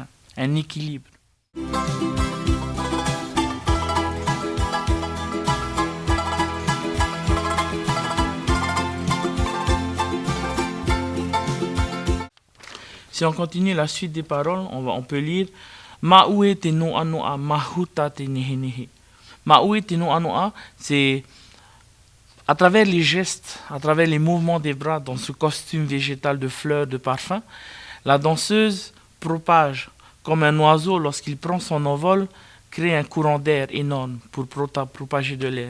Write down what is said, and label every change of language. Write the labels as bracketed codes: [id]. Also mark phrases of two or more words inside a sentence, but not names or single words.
[fr] Un équilibre. Si on continue la suite des paroles, on peut lire [ty] Maue te no anoa mahuta te nehe nehe. Maue te no anoa, [fr] c'est à travers les gestes, à travers les mouvements des bras dans ce costume végétal de fleurs, de parfums, la danseuse propage, comme un oiseau lorsqu'il prend son envol, crée un courant d'air énorme pour propager de l'air.